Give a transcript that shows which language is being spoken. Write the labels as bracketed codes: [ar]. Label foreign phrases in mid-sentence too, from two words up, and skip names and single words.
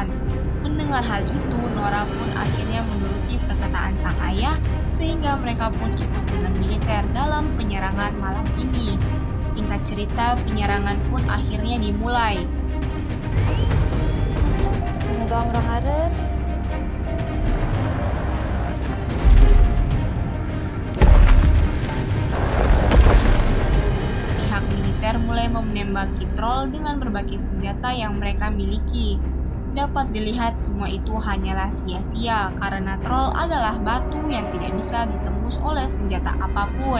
[id] Mendengar hal itu, Nora pun akhirnya menuruti perkataan sang ayah, sehingga mereka pun ikut dengan militer dalam penyerangan malam ini. Singkat cerita, penyerangan pun akhirnya dimulai. [no] Mina damer og herrer, [id] Pihak militer mulai menembaki troll dengan berbagai senjata yang mereka miliki. Dapat dilihat semua itu hanyalah sia-sia karena troll adalah batu yang tidak bisa ditembus oleh senjata apapun.